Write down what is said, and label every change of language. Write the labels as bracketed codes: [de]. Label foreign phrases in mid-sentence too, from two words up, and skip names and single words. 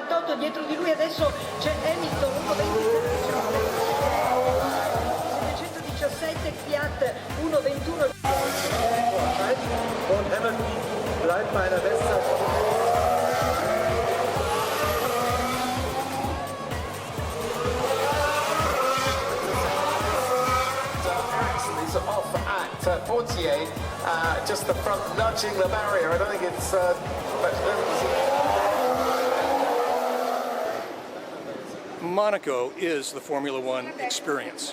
[it] passato, dietro di lui adesso c'è Hamilton, 717 Fiat 121. [de] Und Hamilton bleibt bei einer Bestzeit von [en] off at 48, just the front nudging the barrier. I don't think it's Monaco is the Formula One experience.